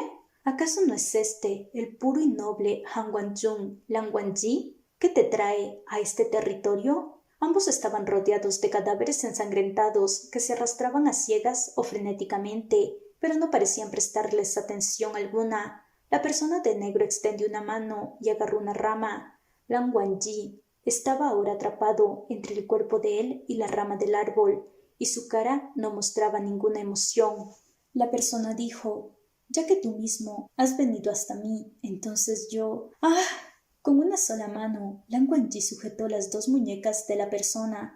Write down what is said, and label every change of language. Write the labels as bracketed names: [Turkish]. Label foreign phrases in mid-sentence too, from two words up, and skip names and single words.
[Spanish] ¿Acaso no es este el puro y noble Han Wanjun Lan Wangji? ¿Qué te trae a este territorio?» Ambos estaban rodeados de cadáveres ensangrentados que se arrastraban a ciegas o frenéticamente, pero no parecían prestarles atención alguna. La persona de negro extendió una mano y agarró una rama. Lan Wangji estaba ahora atrapado entre el cuerpo de él y la rama del árbol, y su cara no mostraba ninguna emoción. La persona dijo: «Ya que tú mismo has venido hasta mí, entonces yo...». ¡Ah! Con una sola mano, Lan Wangji sujetó las dos muñecas de la persona.